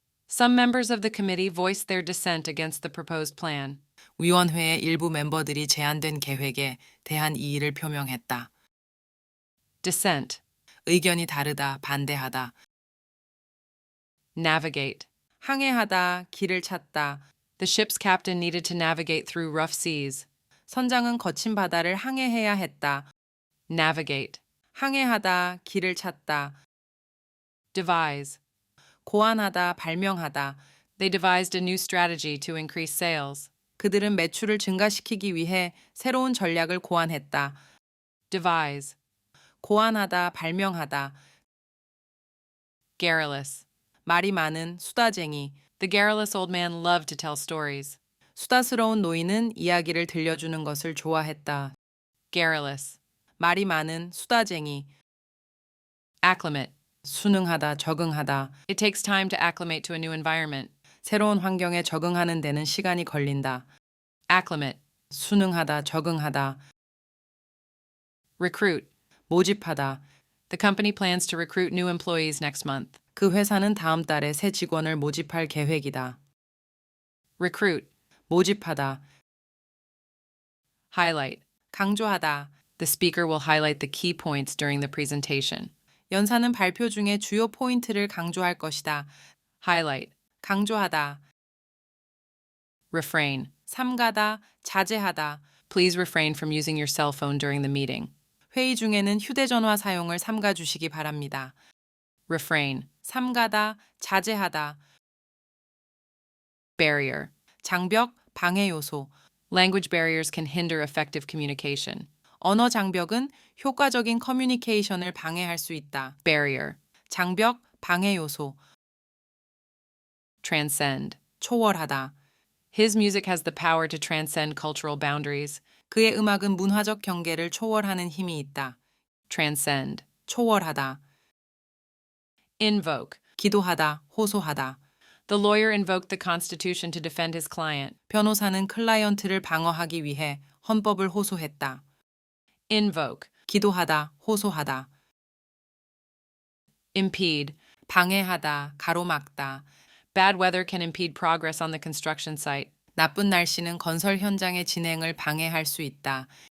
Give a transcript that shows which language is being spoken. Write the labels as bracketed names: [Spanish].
[English] Some members of the committee voiced their dissent against the proposed plan. [Korean] 위원회의 일부 멤버들이 제안된 계획에 대한 이의를 표명했다. [English] dissent. [Korean] 의견이 다르다, 반대하다. navigate. 항해하다, 길을 찾다. [English] The ship's captain needed to navigate through rough seas. [Korean] 선장은 거친 바다를 항해해야 했다. navigate. 항해하다, 길을 찾다. devise. 고안하다, 발명하다. [English] They devised a new strategy to increase sales. [Korean] 그들은 매출을 증가시키기 위해 새로운 전략을 고안했다. [English] devise. [Korean] 고안하다, 발명하다. [English] garrulous. [Korean] 말이 많은 수다쟁이. [English] The garrulous old man loved to tell stories. [Korean] 수다스러운 노인은 이야기를 들려주는 것을 좋아했다. [English] garrulous. [Korean] 말이 많은 수다쟁이. [English] acclimate. [Korean] 순응하다, 적응하다. [English] It takes time to acclimate to a new environment. [Korean] 새로운 환경에 적응하는 데는 시간이 걸린다. [English] acclimate. [Korean] 순응하다, 적응하다. [English] recruit. [Korean] 모집하다. [English] The company plans to recruit new employees next month. [Korean] 그 회사는 다음 달에 새 직원을 모집할 계획이다. [English] recruit. [Korean] 모집하다. [English] highlight. [Korean] 강조하다. [English] The speaker will highlight the key points during the presentation. [Korean] 연사는 발표 중에 주요 포인트를 강조할 것이다. [English] highlight. [Korean] 강조하다. [English] refrain. [Korean] 삼가다, 자제하다. [English] Please refrain from using your cell phone during the meeting. [Korean] 회의 중에는 휴대전화 사용을 삼가 주시기 바랍니다. [English] refrain. [Korean] 삼가다, 자제하다. [English] barrier. [Korean] 장벽, 방해 요소. [English] Language barriers can hinder effective communication. [Korean] 언어 장벽은 효과적인 커뮤니케이션을 방해할 수 있다. [English] barrier. [Korean] 장벽, 방해 요소. [English] transcend. [Korean] 초월하다. [English] His music has the power to transcend cultural boundaries. [Korean] 그의 음악은 문화적 경계를 초월하는 힘이 있다. [English] transcend. [Korean] 초월하다. [English] invoke. [Korean] 기도하다, 호소하다. [English] The lawyer invoked the Constitution to defend his client. [Korean] 변호사는 클라이언트를 방어하기 위해 헌법을 호소했다. [English] invoke. [Korean] 기도하다, 호소하다. [English] impede. [Korean] 방해하다, 가로막다. [English] Bad weather can impede progress on the construction site. [Korean] 나쁜 날씨는 건설 현장의 진행을 방해할 수 있다.